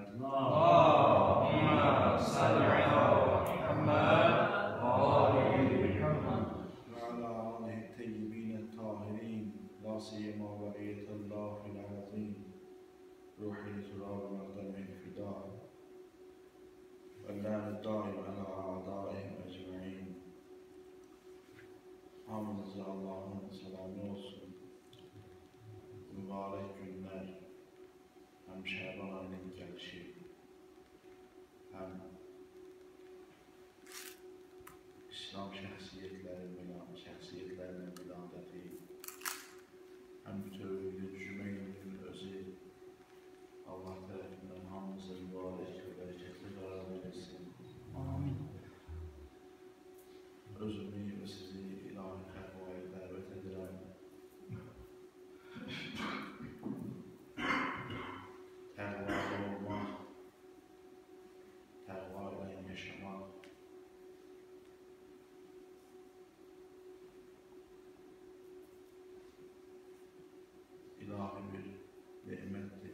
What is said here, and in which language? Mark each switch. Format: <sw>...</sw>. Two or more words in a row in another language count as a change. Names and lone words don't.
<ar>اللهم صل على محمد وآل محمد وعلى آله الطيبين الطاهرين، لا سيما بقية الله العظيم، روحي لتراب مقدم الفداء، واللعن الدائم على أعدائهم أجمعين.</ar> <az>Hamınıza Allah'ın selamı olsun. Mübarek günler, hem Şaban ayının gelişi, hem İslam şəxsiyyətlərinin viladəti, hem bütövlüğü cümeyinin özü Allah tərəfindən hamımıza mübarək və bərəkətli qərar verilsin. Amin. Özümü və sizi ilahi təqvaya dəvət edirəm. Təqvalı olmaq, təqva ilə yaşamaq, ilahi bir nemətdir.</az>